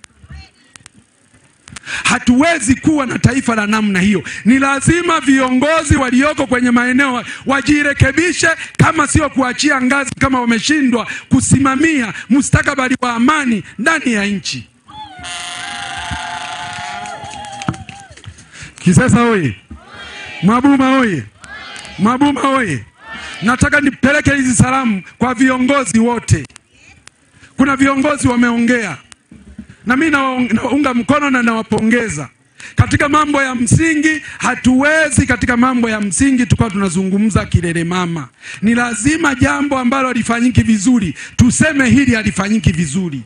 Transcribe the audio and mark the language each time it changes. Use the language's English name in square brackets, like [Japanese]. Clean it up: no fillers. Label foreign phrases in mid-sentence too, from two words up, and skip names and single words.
[Swahili] Hatuwezi kuwa na taifa la namna hiyo. Ni lazima viongozi walioko kwenye maeneo wajirekebishe, kama sio kuachia ngazi kama wameshindwa kusimamia mustakabali wa amani ndani ya nchi. Kisesa oye! Mwabuma oye! Mwabuma oye! nataka nipeleke hizi salamu kwa viongozi wote. Kuna viongozi wameongea na mimi naunga mkono na nawapongeza. Katika mambo ya msingi hatuwezi, katika mambo ya msingi tukao tunazungumza kilele mama. Ni lazima jambo ambalo halifanyiki vizuri tuseme hili halifanyiki vizuri.